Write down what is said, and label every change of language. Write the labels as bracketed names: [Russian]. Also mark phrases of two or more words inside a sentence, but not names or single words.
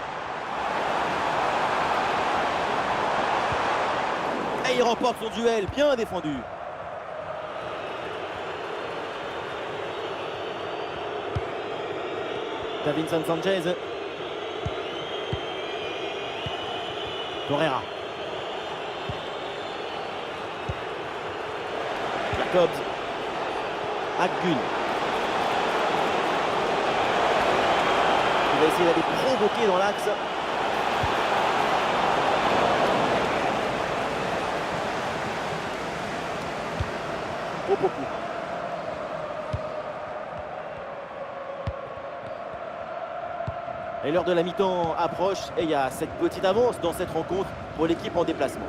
[French] Et il remporte son duel, bien défendu. Davinson Sanchez. Torreira. Jacobs. Akgün. Il va essayer d'aller provoquer dans l'axe. Beaucoup. Et l'heure de la mi-temps approche et il y a cette petite avance dans cette rencontre pour l'équipe en déplacement.